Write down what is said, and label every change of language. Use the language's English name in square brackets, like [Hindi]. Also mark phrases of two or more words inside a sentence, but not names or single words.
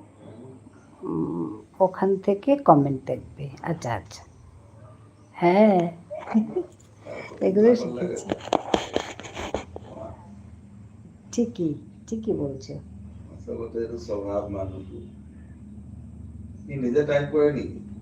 [Bangla] ওখান থেকে কমেন্ট দেখবে। আচ্ছা আচ্ছা, হ্যাঁ, এগুলো শিখেছি। ঠিকই, ঠিকই বলছো। [Assamese] আচলতে এইটো স্বভাৱ মানুহটো। কি নিজে টাইপ কৰে নেকি?